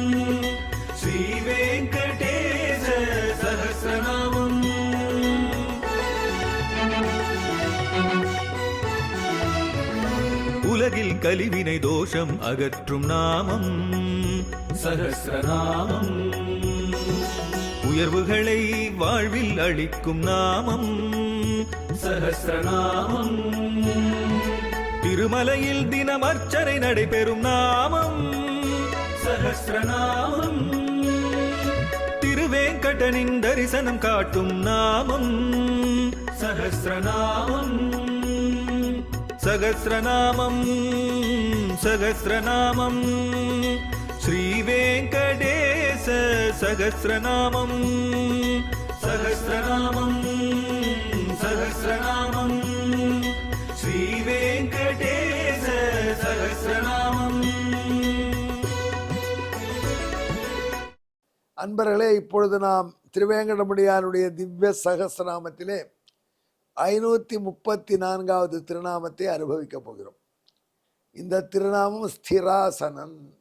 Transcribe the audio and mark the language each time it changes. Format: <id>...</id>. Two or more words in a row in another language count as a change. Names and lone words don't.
<ta>श्रीवेङ्कटेश सहस्रनामम् உலகில் கலிவினை தோஷம் அகற்றும் நாமம் சஹஸ்ரநாமம். உயர்வுகளை வாழ்வில் அளிக்கும் நாமம் சஹஸ்ரநாமம். திருமலையில் தினம் அர்ச்சனை நடைபெறும் நாமம் சஹஸ்ரநாமம். திருவேங்கடனின் தரிசனம் காட்டும் நாமம் சஹஸ்ரநாமம். सहस्रनामं सहस्रनामं श्रीवेङ्कटेश सहस्रनामं सहस्रनामं सहस्रनामं श्रीवेङ्कटेश सहस्रनामं. அன்பர்களே, இப்பொழுது நாம் திருவேங்கடமுடியானுடைய திவ்ய சகஸ்ரநாமத்திலே 534வது திருநாமத்தை அனுபவிக்க போகிறோம். இந்த திருநாமம் ஸ்திராசனன்.</ta>